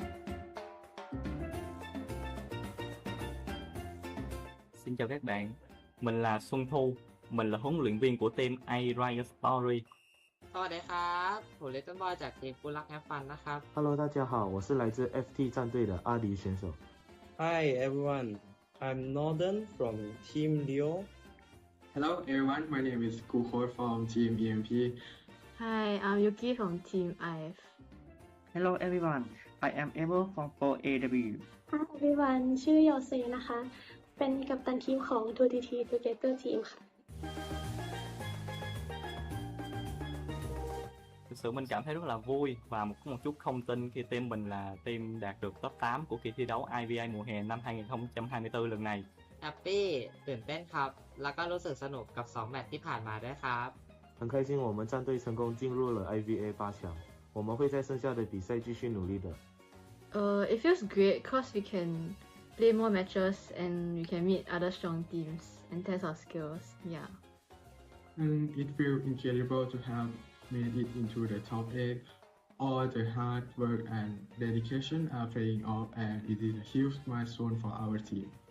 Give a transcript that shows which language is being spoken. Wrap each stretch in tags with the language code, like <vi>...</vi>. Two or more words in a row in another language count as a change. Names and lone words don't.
<vi>Xin chào các bạn. Mình là Xuân Thu, mình là huấn luyện viên của team IVA Story.</vi> <th>สวัสดีครับผมเลตเติ้ลบอยจากทีมกูรักแฮปฟันนะครับ</th> <zh>Hello， 大家好，我是来自 FT 战队的阿迪选手。</zh> <en>Hi everyone, I'm Northern from Team Leo. Hello everyone, my name is Kuko from Team EMP. Hi, I'm Yuki from Team IF. Hello everyone, I am Evo from 4AW. Hi everyone</en> <th>ชื่อโยเซนะคะ เป็นกัปตันทีมของ 2TT Together Team ค่ะ</th> <vi>Thực sự mình cảm thấy rất là vui và một chút không tin khi team mình là team đạt được top 8 của kỳ thi đấu IVA mùa hè năm 2024 lần này.</vi> <th>แฮปปี้ตื่นเต้นครับ แล้วก็รู้สึกสนุกกับ 2 แมตช์ที่ผ่านมาด้วยครับ</th> <zh>很开心我们战队成功进入了 IVA 8强，我们会在剩下的比赛继续努力的。</zh> <en>It feels great cause we can play more matches and we can meet other strong teams and test our skills. Yeah. And it feels incredible to have made it into the top 8. All the hard work and dedication are paying off, and it is a huge milestone for our team.</en>